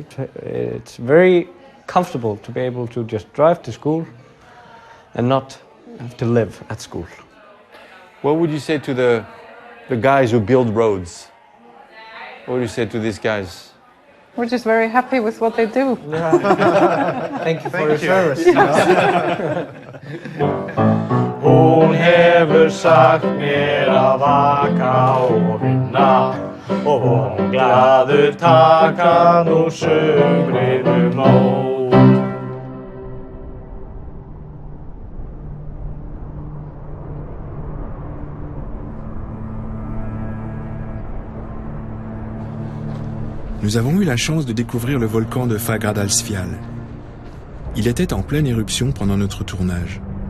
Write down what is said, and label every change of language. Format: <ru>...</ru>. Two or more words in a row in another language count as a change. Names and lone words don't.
<en>It's very comfortable to be able to just drive to school and not have to live at school. What would you say to the guys who build roads? What would you say to these guys? We're just very happy with what they do. Thank you for your service.</en> <is>Hún hefur sagt mér að vaka og vinna og von glaður taka nú sumrinu mót.</is> <fr>Nous avons eu la chance de découvrir le volcan de Fagradalsfjall. Il était en pleine éruption pendant notre tournage.</fr>